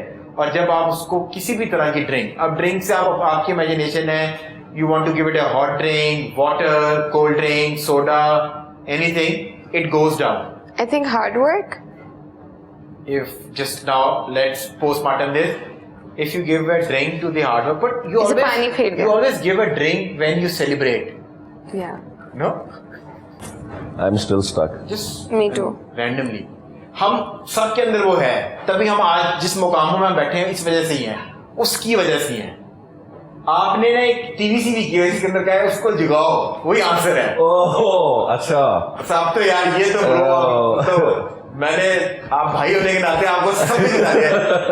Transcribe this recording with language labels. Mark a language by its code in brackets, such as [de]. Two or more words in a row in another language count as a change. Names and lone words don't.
[hi] और जब आप उसको किसी भी तरह की ड्रिंक, अब ड्रिंक से आप आपकी इमेजिनेशन है, [en] You want to give it a hot drink, water, cold drink, soda, anything, it goes down. I think hard work. If just now let's postmortem this. If you give a drink to the hard work, but you It's a [hi] पानी फेर [en] you [hi] दिया. [en] always give a drink when you celebrate. Yeah. No? I'm still stuck. Just Me too. randomly. [hi] हम सबके अंदर वो है, तभी हम आज जिस मुकाम में बैठे हैं इस वजह से ही हैं, उसकी वजह से ही हैं. आपने ना एक [en] TV series [hi] की है जिसके अंदर क्या है, उसको जगाओ, वही आंसर है. ओह अच्छा. साहब तो यार ये तो मैंने, आप भाई होने के नाते आपको समझ बता दिया.